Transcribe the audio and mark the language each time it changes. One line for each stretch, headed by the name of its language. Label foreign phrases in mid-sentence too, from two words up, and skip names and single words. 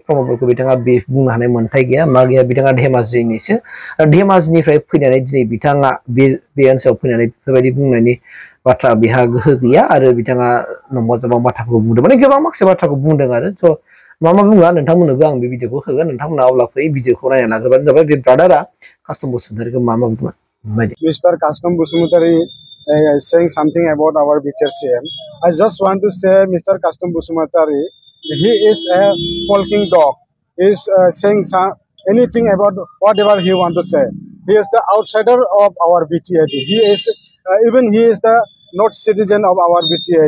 Bodo: प्रमदफोरखौ बिथाङा बुंनो हानाय मोन्थाय गैया मा गैया बिथाङा धेमाजिनिसो धेमाजिनिफ्राय फैनानै दिनै बिथाङा बे ओनसोलाव फैनानै बेफोरबायदि बुंनायनि बाथ्रा बेहा गोहो गैया आरो बिथाङा नंबा जाबां बाथ्राखौ बुंदों माने गोबां माखासे बाथ्राखौ बुंदों आरो स' मा बुङा नोंथांमोननोबो आं बे भिडिअखौ होगोन नोंथांमोना अब्ला फै भिडिअखौ नायना लाग्रोबानो जाबाय बे ब्रादारा कास्टम बसुमतारीखौ मा बुङो नायदो।
English: Mr. Custom Busumutari is saying something about our BTR CM. I just want to say, Mr. Custom Busumutari, he is a folking dog. He is saying anything about whatever he want to say. He is the outsider of our BTAD. He is even he is the not citizen of our BTAD.